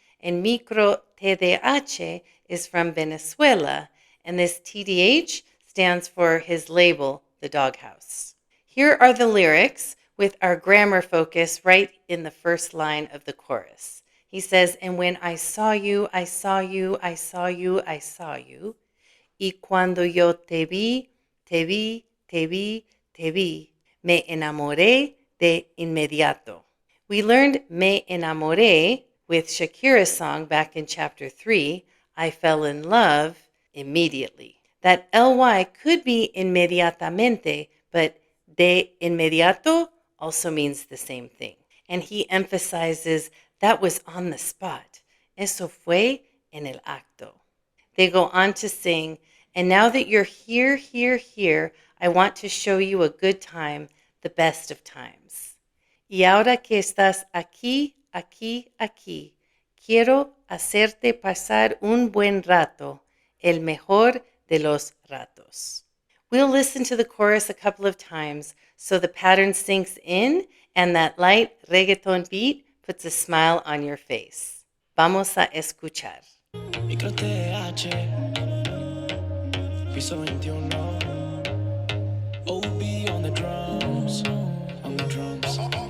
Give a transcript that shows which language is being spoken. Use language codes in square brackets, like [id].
[en] And Micro TDH is from Venezuela, and this TDH stands for his label, The Doghouse. Here are the lyrics with our grammar focus right in the first line of the chorus. He says, and when I saw you, I saw you, I saw you, I saw you. [es] Y cuando yo te vi, te vi, te vi, te vi, me enamoré de inmediato. [en] We learned me enamoré with Shakira's song back in chapter 3, I fell in love immediately. That ly could be inmediatamente, but de inmediato also means the same thing. And he emphasizes that was on the spot. [es] Eso fue en el acto. [en] They go on to sing, and now that you're here, here, here, I want to show you a good time, the best of times. [es] Y ahora que estás aquí, aquí, aquí. Quiero hacerte pasar un buen rato, el mejor de los ratos. [en] We'll listen to the chorus a couple of times so the pattern sinks in and that light reggaeton beat puts a smile on your face. [es] Vamos a escuchar. [en] Micro TDH, Piso 21, OB on the drums, on the drums.